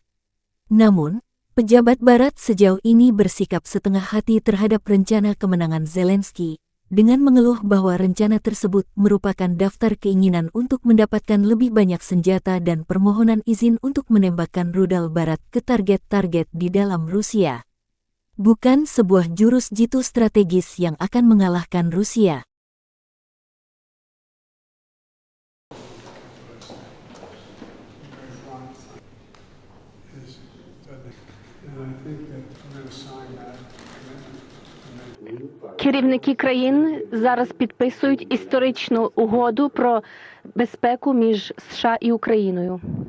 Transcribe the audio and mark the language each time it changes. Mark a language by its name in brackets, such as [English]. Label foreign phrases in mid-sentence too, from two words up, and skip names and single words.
[Indonesian] Namun, pejabat Barat sejauh ini bersikap setengah hati terhadap rencana kemenangan Zelensky, dengan mengeluh bahwa rencana tersebut merupakan daftar keinginan untuk mendapatkan lebih banyak senjata dan permohonan izin untuk menembakkan rudal Barat ke target-target di dalam Rusia. Bukan sebuah jurus jitu strategis yang akan mengalahkan Rusia. [Ukrainian] Керівники країн зараз підписують історичну угоду про безпеку між США і Україною.